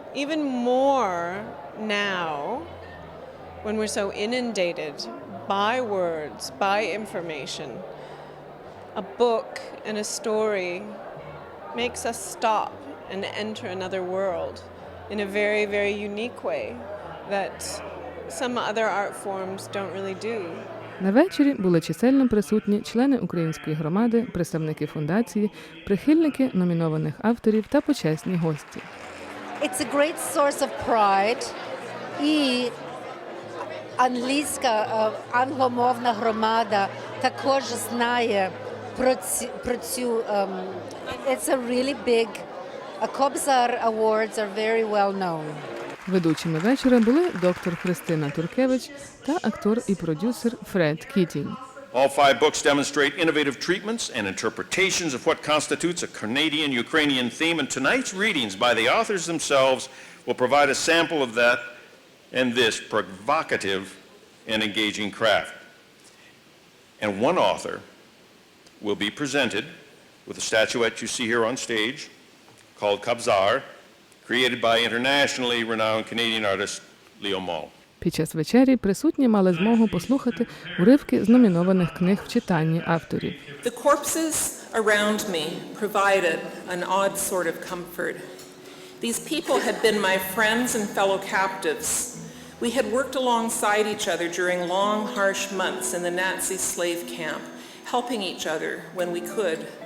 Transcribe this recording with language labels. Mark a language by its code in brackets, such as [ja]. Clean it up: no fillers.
[en] Even more now, when we're so inundated by words, by information. A book and a story makes us stop and enter another world in a very, very unique way that some other art forms don't really do. [uk] На вечорі були чисельно присутні члени української громади, представники фундації, прихильники номінованих авторів та почесні гості. [en] It's a great source of pride. [uk] І англійська, англомовна громада також знає про цю [en] it's a really big Kobzar awards are very well known. [uk] Ведучими вечора були доктор Христина Туркевич та актор і продюсер Фред Кітінг. [en] All 5 books demonstrate innovative treatments and interpretations of what constitutes a Canadian-Ukrainian theme, and tonight's readings by the authors themselves will provide a sample of that in this provocative and engaging craft. And one author will be presented with a statuette you see here on stage called Kobzar, created by internationally renowned Canadian artist Leo Moll. [uk] Під час вечері присутні мали змогу послухати уривки з номінованих книг в читанні авторів. [en] The corpses around me provided an odd sort of comfort. These people had been my friends and fellow captives. We had worked alongside each other during long, harsh months in the Nazi slave camp, helping each other when we could.